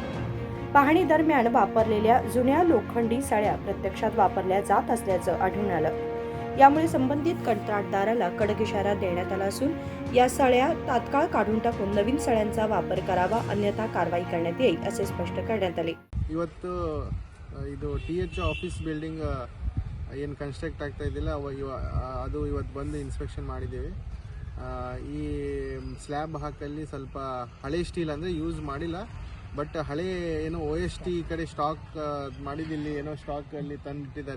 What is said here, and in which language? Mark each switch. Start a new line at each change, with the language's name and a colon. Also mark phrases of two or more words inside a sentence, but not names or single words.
Marathi: पाहणी दरम्यान वापरलेल्या जुन्या लोखंडी सळ्या प्रत्यक्षात वापरल्या जात असल्याचं आढळून आलं। यामुळे संबंधित कंत्राटदाराला कडक इशारा देण्यात आला असून या सळ्या तात्काळ काढून टाकून नवीन सळ्यांचा वापर करावा, अन्यथा कारवाई करण्यात येईल असे स्पष्ट करण्यात आले।
Kannada: ಇವತ್ತು ಇದು TH
English: office building
Kannada: ಏನು ಕನ್ಸ್ಟ್ರಕ್ಟ್ ಆಗ್ತಾ ಇದ್ದಿಲ್ಲ ಅದು ಇವತ್ತು ಬಂದು ಇನ್ಸ್ಪೆಕ್ಷನ್ ಮಾಡಿದ್ದೀವಿ। ಈ ಸ್ಲ್ಯಾಬ್ ಹಾಕಲ್ಲಿ ಸ್ವಲ್ಪ ಹಳೆ ಸ್ಟೀಲ್ ಅಂದರೆ ಯೂಸ್ ಮಾಡಿಲ್ಲ, ಬಟ್ ಹಳೆ ಏನೋ OST ಈ ಕಡೆ ಸ್ಟಾಕ್ ಮಾಡಿದ್ದಿಲ್ಲಿ ಏನೋ ಸ್ಟಾಕಲ್ಲಿ ತಂದಿಟ್ಟಿದ್ದಾರೆ।